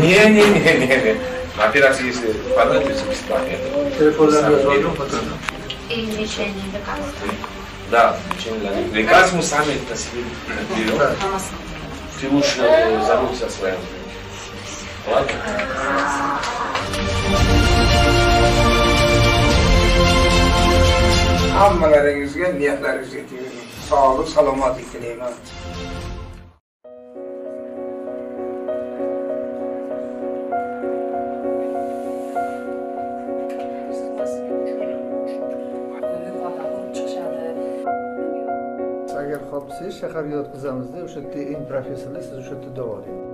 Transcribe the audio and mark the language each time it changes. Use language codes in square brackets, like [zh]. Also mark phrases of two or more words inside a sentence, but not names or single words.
[ru] Не. На операции, если понадобится, бесплатно. И лечение, лекарства. Да, лечение. Лекарства мы сами на себе берем. Ты лучше заботься о своем. Ладно? [uz] Hammalaringizga niyatlaringizga teging. Sog'lik, salomatlik tilayman. Agar xoh bo'lsangiz shaharga yotqizamizda, o'sha yerda eng professional siz o'sha yerda davolang.